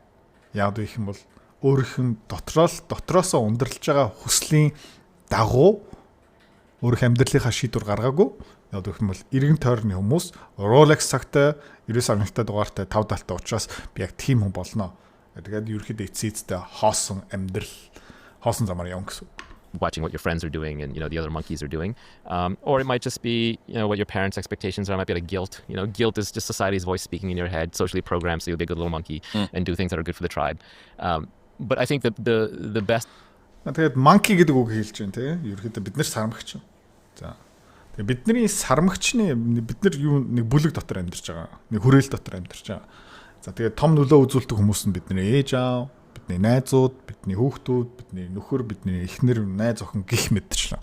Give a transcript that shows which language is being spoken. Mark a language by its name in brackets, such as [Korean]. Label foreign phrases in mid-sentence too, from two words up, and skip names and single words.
[Mongolian] Яг гэх юм бол өөрийнх нь дотроосоо ундралж байгаа хүслийн дагуу өөрийнх амьдралынхаа шийдвэр гаргаагүй. Яг гэх юм бол иргэн тойрны хүмүүс Rolex цагтай 99.1 дугаартай 570-тай учраас би яг тийм хүн болно. Тэгээд ерөөхдөө эцээдтэй хоосон амьдрал хоосон замаар явна гэсэн. [English] Watching what your friends are doing and the other monkeys are doing, or it might just be what your parents' expectations are. It might be like guilt. Guilt is just society's voice speaking in your head, socially programmed, so you'll be a good little monkey and do things that are good for the tribe. But I think that the best. [Mongolian] Тэгээд monkey гэдэг үг хэлж байна тийм. Ерөөхдөө бид нар сармагч. За. Бидний сармагчны бид нар юу нэг бүлэг дотор амьдарч байгаа. Нэг хүрээл дотор амьдарч байгаа. За тэгээд том нөлөө үзүүлдэг хүмүүс нь бидний ээж аав, бидний найзууд, бидний хүүхдүүд, бидний нөхөр, бидний эхнэр, найз охин гих мэдчихлээ.